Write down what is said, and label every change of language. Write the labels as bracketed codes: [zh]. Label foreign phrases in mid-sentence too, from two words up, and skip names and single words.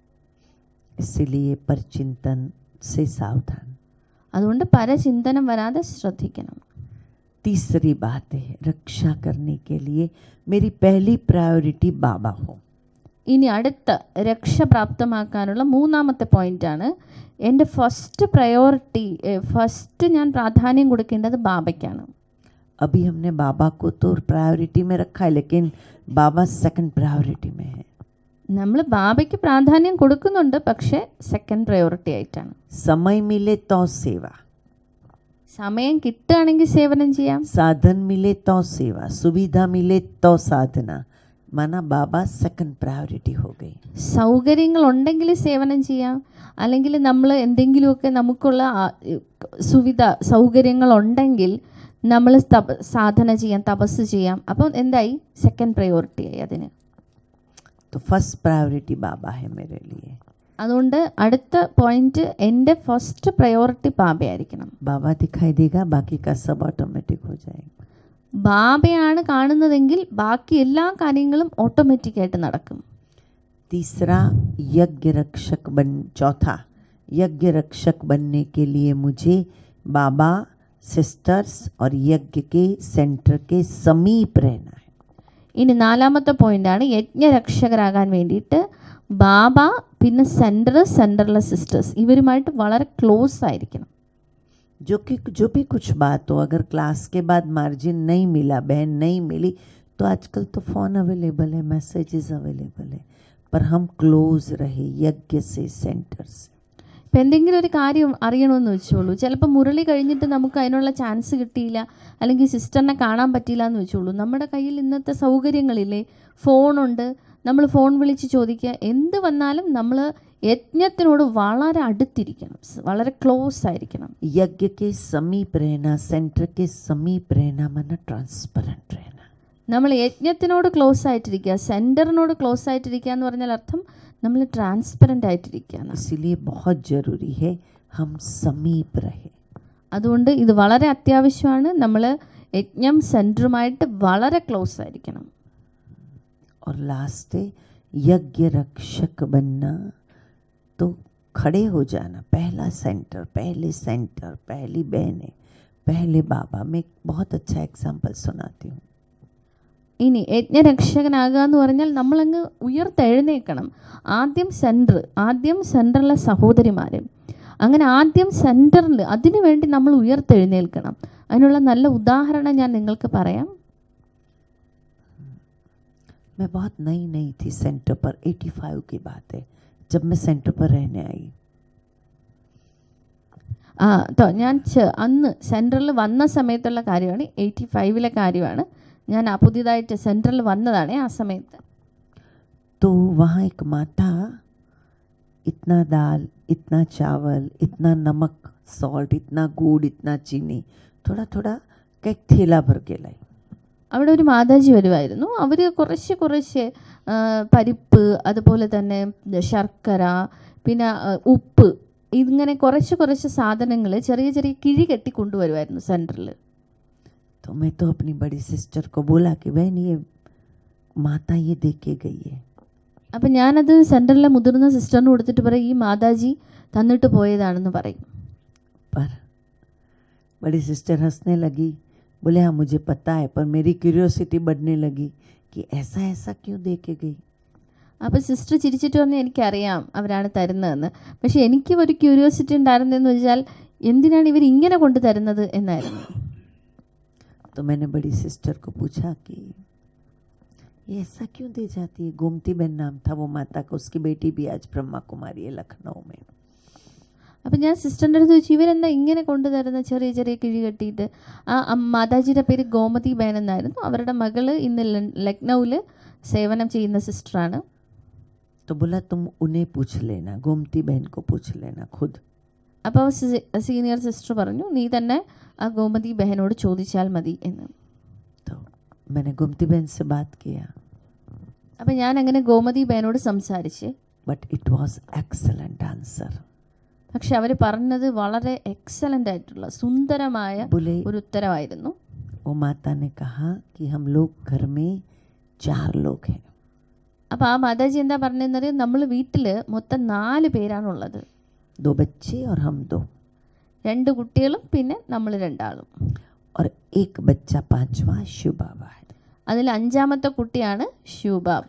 [hi] इसलिए परचिंतन से सावधान. [ml] അതുകൊണ്ട് പരചിന്തനം വരാതെ ശ്രദ്ധിക്കണം. [hi] तीसरी बात है, रक्षा करने के लिए मेरी पहली प्रायोरिटी बाबा हो. [ml] ഇനി അടുത്ത രക്ഷ പ്രാപ്തമാക്കാനുള്ള മൂന്നാമത്തെ പോയിൻ്റാണ്, എൻ്റെ [en] first priority, [ml] ഫസ്റ്റ് ഞാൻ പ്രാധാന്യം കൊടുക്കേണ്ടത് ബാബയ്ക്കാണ്. [hi] अभी हमने बाबा को तो प्रायोरिटी में रखा है, लेकिन बाबा [en] second priority [hi] में है. [ml] നമ്മൾ ബാബയ്ക്ക് പ്രാധാന്യം കൊടുക്കുന്നുണ്ട്, പക്ഷേ [en] second priority [ml] ആയിട്ടാണ്. [hi] समय मिले तो सेवा, [ml] സമയം കിട്ടുകയാണെങ്കിൽ സേവനം ചെയ്യാം, [hi] साधन मिले तो सेवा, सुविधा मिले तो साधना, माना बाबा [en] second priority [hi] हो गई. [ml] സൗകര്യങ്ങൾ ഉണ്ടെങ്കിൽ സേവനം ചെയ്യാം, അല്ലെങ്കിൽ നമ്മൾ എന്തെങ്കിലുമൊക്കെ നമുക്കുള്ള സൗകര്യങ്ങൾ ഉണ്ടെങ്കിൽ നമ്മൾ സാധന ചെയ്യാം, തപസ് ചെയ്യാം. അപ്പം എന്തായി, [en] second priority [ml] ആയി അതിന്. [hi] तो [en] first priority [hi] बाबा है मेरे लिए. [ml] അതുകൊണ്ട് അടുത്ത പോയിന്റ്, എൻ്റെ [en] first priority [ml] ബാബയായിരിക്കണം. [hi] बाबा दिखाई देगा, बाकी का सब ऑटोमेटिक हो जाएगा. [ml] ബാബയാണ് കാണുന്നതെങ്കിൽ ബാക്കി എല്ലാ കാര്യങ്ങളും ഓട്ടോമാറ്റിക്കായിട്ട് നടക്കും. [hi] तीसरा यज्ञ रक्षक चौथा यज्ञ रक्षक बनने के लिए मुझे बाबा, सिस्टर्स और यज्ञ के सेंटर के समीप रहना है. [ml] ഇനി നാലാമത്തെ പോയിന്റാണ്, യജ്ഞരക്ഷകരാകാൻ വേണ്ടിയിട്ട് ബാബ, പിന്നെ സെൻറ്ററിലെ സിസ്റ്റേഴ്സ്, ഇവരുമായിട്ട് വളരെ ക്ലോസ് ആയിരിക്കണം. [hi] जो भी कुछ बात हो, अगर क्लास के बाद मार्जिन नहीं मिला, बहन नहीं मिली, तो आजकल तो [en] phone available [hi] है, [en] messages available [hi] है, पर हम क्लोज रहे यज्ञ से, सेंटर से. [ml] ഇപ്പം എന്തെങ്കിലും ഒരു കാര്യം അറിയണമെന്ന് വെച്ചോളൂ, ചിലപ്പോൾ മുരളി കഴിഞ്ഞിട്ട് നമുക്ക് അതിനുള്ള ചാൻസ് കിട്ടിയില്ല, അല്ലെങ്കിൽ സിസ്റ്ററിനെ കാണാൻ പറ്റിയില്ല എന്ന് വെച്ചോളൂ, നമ്മുടെ കയ്യിൽ ഇന്നത്തെ സൗകര്യങ്ങളില്ലേ, ഫോണുണ്ട്, നമ്മൾ ഫോൺ വിളിച്ച് ചോദിക്കുക, എന്ത് വന്നാലും നമ്മൾ യജ്ഞത്തിനോട് വളരെ അടുത്തിരിക്കണം, വളരെ ക്ലോസ് ആയിരിക്കണം. [hi] यज्ञ के समीप रहना, सेंटर के समीप रहना, माना ट्रांसपेरेंट रहना. [ml] നമ്മൾ യജ്ഞത്തിനോട് ക്ലോസ് ആയിട്ടിരിക്കുക, സെൻറ്ററിനോട് ക്ലോസ് ആയിട്ടിരിക്കുക എന്ന് പറഞ്ഞാൽ അർത്ഥം നമ്മൾ ട്രാൻസ്പെറൻ്റ് ആയിട്ടിരിക്കുക. [hi] इसलिए बहुत ज़रूरी है हम समीप रहे. [ml] അതുകൊണ്ട് ഇത് വളരെ അത്യാവശ്യമാണ്, നമ്മൾ യജ്ഞം സെൻറ്ററുമായിട്ട് വളരെ ക്ലോസ് ആയിരിക്കണം. [hi] और लास्ट है यज्ञ रक्षक बनना, तो खड़े हो जाना. पहला सेंटर, पहली बहनें, पहले बाबा. मैं एक बहुत अच्छा एग्जाम्पल सुनाती हूँ. [ml] ഇനി യജ്ഞരക്ഷകനാകുക എന്ന് പറഞ്ഞാൽ നമ്മളങ്ങ് ഉയർത്തെഴുന്നേൽക്കണം. ആദ്യം സെൻറ്ററിലെ സഹോദരിമാർ, അങ്ങനെ ആദ്യം സെൻറ്ററിൽ അതിനു വേണ്ടി നമ്മൾ ഉയർത്തെഴുന്നേൽക്കണം. അതിനുള്ള നല്ല ഉദാഹരണം ഞാൻ നിങ്ങൾക്ക് പറയാം. [hi] मैं बहुत नई थी सेंटर पर, 85 की बात है, जब मैं सेंटर पर रहने आई. [ml] ഞാൻ അന്ന് സെൻറ്ററിൽ വന്ന സമയത്തുള്ള കാര്യമാണ്, 85-ലെ കാര്യമാണ്. ഞാൻ പുതിയതായിട്ട് സെൻട്രൽ വന്നതാണ് ആ സമയത്ത്. [hi] तो वहाँ एक माता इतना दाल, इतना चावल, इतना नमक, सॉल्ट, इतना गुड़, इतना चीनी, थोड़ा थोड़ा एक थैला भर के लाई. [ml] അവിടെ ഒരു മാതാജി വരുമായിരുന്നു. അവർ കുറച്ച് പരിപ്പ്, അതുപോലെ തന്നെ ശർക്കര, പിന്നെ ഉപ്പ്, ഇങ്ങനെ കുറച്ച് സാധനങ്ങൾ ചെറിയ ചെറിയ കിഴി കെട്ടി കൊണ്ടുവരുമായിരുന്നു സെൻറ്ററിൽ. [hi] तो मैं तो अपनी बड़ी सिस्टर को बोला कि बहन ये माता ये दे के गई है. [ml] അപ്പം ഞാനത് സെൻറ്ററിലെ മുതിർന്ന സിസ്റ്ററിന് കൊടുത്തിട്ട് പറയും, ഈ മാതാജി തന്നിട്ട് പോയതാണെന്ന് പറയും. [hi] पर बड़ी सिस्टर हंसने लगी, बोले हाँ मुझे पता है, पर मेरी क्यूरियोसिटी बढ़ने लगी कि ऐसा ऐसा क्यों दे के गई. [ml] അപ്പോൾ സിസ്റ്റർ ചിരിച്ചിട്ട് പറഞ്ഞു, എനിക്കറിയാം അവരാണ് തരുന്നതെന്ന്, പക്ഷേ എനിക്ക് ഒരു ക്യൂരിയോസിറ്റി ഉണ്ടായിരുന്നതെന്ന് വെച്ചാൽ എന്തിനാണ് ഇവർ ഇങ്ങനെ കൊണ്ട് തരുന്നത് എന്നായിരുന്നു. [hi] तो मैंने बड़ी सिस्टर को पूछा कि ये ऐसा क्यों दे जाती है. गोमती बहन नाम था वो माता का, उसकी बेटी भी आज ब्रह्मा कुमारी है लखनऊ में. [ml] അപ്പം ഞാൻ സിസ്റ്ററിൻ്റെ അടുത്ത് ചോദിച്ചു, ഇവരെന്താ ഇങ്ങനെ കൊണ്ടുതരുന്ന ചെറിയ ചെറിയ കിഴി കെട്ടിയിട്ട്. ആ മാതാജിയുടെ പേര് ഗോമതി ബഹൻ എന്നായിരുന്നു. അവരുടെ മകള് ഇന്ന് ലക്നൗവിൽ സേവനം ചെയ്യുന്ന സിസ്റ്ററാണ്. [hi] तो बोला तुम उन्हें पूछ लेना, गोमती बहन को पूछ लेना खुद. [ml] അപ്പോൾ സീനിയർ സിസ്റ്റർ പറഞ്ഞു, നീ തന്നെ ആ ഗോമതി ബഹനോട് ചോദിച്ചാൽ മതി എന്ന്. [hi] तो मैंने गोमती बहन से बात किया. [ml] അപ്പം ഞാൻ അങ്ങനെ ഗോമതി ബഹനോട് സംസാരിച്ച്. [en] but it was excellent answer. [ml] പക്ഷെ അവർ പറഞ്ഞത് വളരെ എക്സലൻ്റ് ആയിട്ടുള്ള സുന്ദരമായ [hi] बोले [ml] ഒരു ഉത്തരവായിരുന്നു. [hi] वो माता ने कहा कि हम लोग घर में 4 लोग हैं. [ml] അപ്പോൾ ആ മാതാജി എന്താ പറഞ്ഞതെന്നറിയാം, നമ്മൾ വീട്ടിൽ മൊത്തം 4 പേരാണുള്ളത്. [hi] 2 बच्चे और हम 2. [ml] 2 കുട്ടികളും പിന്നെ നമ്മൾ 2 ആളും. [hi] और एक बच्चा 5वां शिव बाबा है. [ml] അതിൽ 5ാമത്തെ കുട്ടിയാണ് ശിവബാബ.